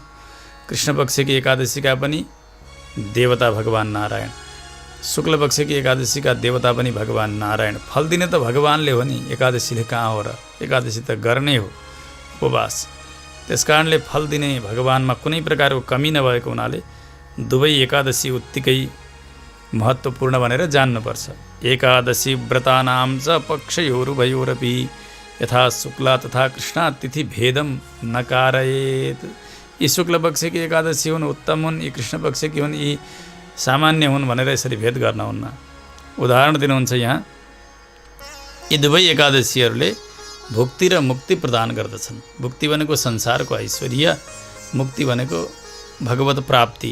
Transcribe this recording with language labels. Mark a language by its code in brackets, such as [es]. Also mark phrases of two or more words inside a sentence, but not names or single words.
[ne] कृष्ण पक्षकी एकादशीका पनि देवता भगवान् नारायण, शुक्ल पक्षकी एकादशीका देवता पनि भगवान् नारायण। फल दिने त भगवान्ले हो नि, एकादशीले कहाँ हो र? एकादशी त गर्ने हो उपवास। त्यस कारणले फल दिने भगवानमा कुनै प्रकारको कमी नभएको हुनाले दुवै एकादशी उत्तिकै महत्त्वपूर्ण भनेर जान्नुपर्छ। [sa] एकादशी व्रतानां च पक्षयोरुभयोरपि यथा शुक्ला तथा कृष्णा तिथि भेदम नकारयेत्। [ne] यी शुक्ल पक्षकी एकादशी हुन् उत्तम हुन्, यी कृष्ण पक्षकी हुन् यी सामान्य हुन् भनेर यसरी भेद गर्न हुन्न। उदाहरण दिनुहुन्छ यहाँ। यी दुवै एकादशीहरूले भुक्ति र मुक्ति प्रदान गर्दछन्। भुक्ति भनेको संसारको ऐश्वर्य, मुक्ति भनेको भगवत प्राप्ति।